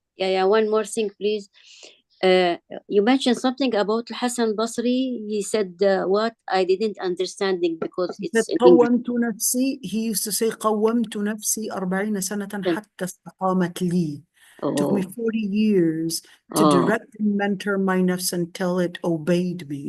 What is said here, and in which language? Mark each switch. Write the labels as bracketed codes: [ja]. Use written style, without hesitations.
[en] Yeah, one more thing, please. You mentioned something about Hassan al-Basri. He said what? I didn't understand it because it's in English. [ar] قومت نفسي. [en] He used to say [ar] قومت نفسي 40 سنة حتى استقامت لي. [en] Took me 40 years to direct and mentor my nafs until it obeyed me.